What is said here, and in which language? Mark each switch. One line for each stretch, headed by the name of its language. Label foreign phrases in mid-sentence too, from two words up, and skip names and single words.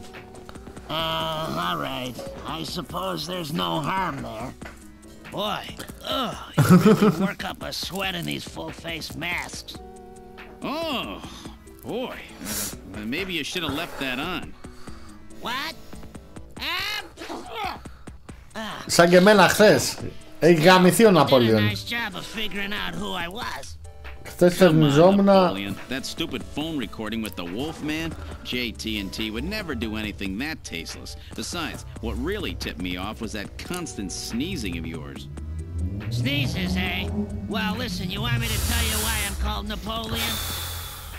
English: All right. I suppose there's no harm there. Boy, you really work up a sweat in these full-face masks. Oh, boy. Maybe you should have left that on. What?
Greek: Σαν και εμένα χθες. Έχει γαμηθεί ο Ναπόλεον. Χθες θερμιζόμουνα.
English: That stupid phone recording with the wolf man? JT&T would never do anything that tasteless. Besides, what really tipped me off was that constant sneezing of yours. Sneezes, eh? Well, listen, you want me to tell you why I'm called Napoleon?